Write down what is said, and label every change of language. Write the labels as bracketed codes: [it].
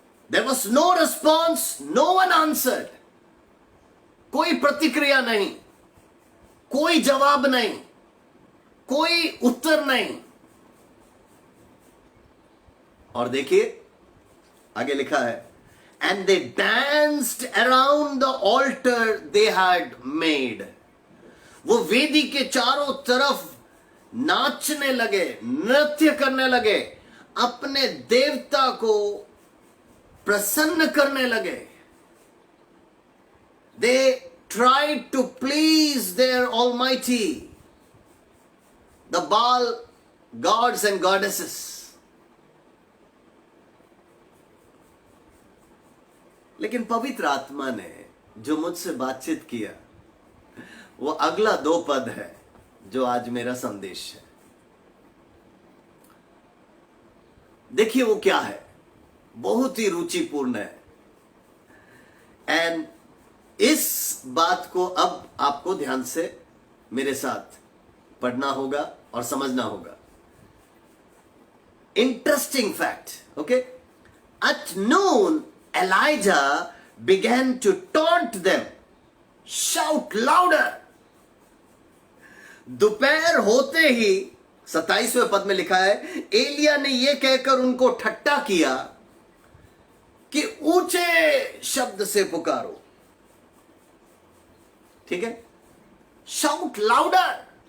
[en] There was no response, no one answered. [hi] कोई प्रतिक्रिया नहीं, कोई जवाब नहीं, कोई उत्तर नहीं। और देखिए आगे लिखा है, [en] and they danced around the altar they had made. [hi] वो वेदी के चारों तरफ नाचने लगे, नृत्य करने लगे, अपने देवता को प्रसन्न करने लगे। [en] They tried to please their Almighty, the Baal gods and goddesses. [hi] लेकिन पवित्र आत्मा ने जो मुझसे बातचीत किया, वो अगला 2 पद है जो आज मेरा संदेश है। देखिए वो क्या है, बहुत ही रुचिपूर्ण है। एंड इस बात को अब आपको ध्यान से मेरे साथ पढ़ना होगा और समझना होगा। [en] Interesting fact, okay. At noon Elijah began to taunt them, shout louder. [hi] दोपहर होते ही 27वें पद में लिखा है, एलिया ने यह कहकर उनको ठट्टा किया कि ऊंचे शब्द से पुकारो। ठीक है, [en] Shout louder.